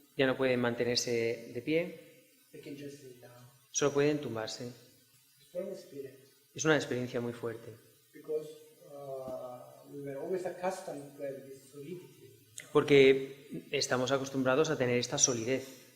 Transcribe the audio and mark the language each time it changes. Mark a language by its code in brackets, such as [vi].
[es] Ya no pueden mantenerse de pie, [en] They can just lay down. [es] solo pueden tumbarse. [en] Strong experience [es] Es una experiencia muy fuerte. [en] because we were always accustomed to have this solidity. [es] Porque estamos acostumbrados a tener esta solidez.